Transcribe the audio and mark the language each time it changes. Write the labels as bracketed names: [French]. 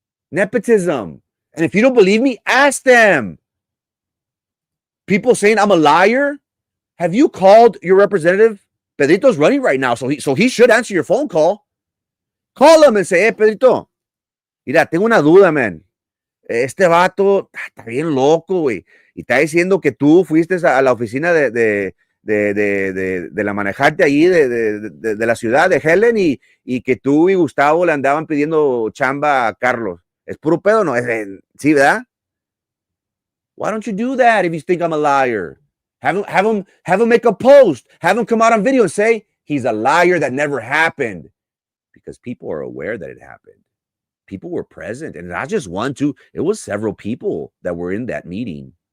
[English] Nepotism. And if you don't believe me, ask them. People saying I'm a liar. Have you called your representative? Pedrito's running right now, so he should answer your phone call. Call him and say, hey, Pedrito, [Spanish] mira, tengo una duda, [English] man. [Spanish] Este vato está bien loco, güey. Y está diciendo que tú fuiste a la oficina de la manejarte ahí de la ciudad de Helen y que tú y Gustavo le andaban pidiendo chamba a Carlos. ¿Es puro pedo o no? Sí, ¿verdad? [English] Why don't you do that if you think I'm a liar? Have him make a post. Have him come out on video and say he's a liar that never happened. Because people are aware that it happened. People were present. And not just one, two. It was several people that were in that meeting.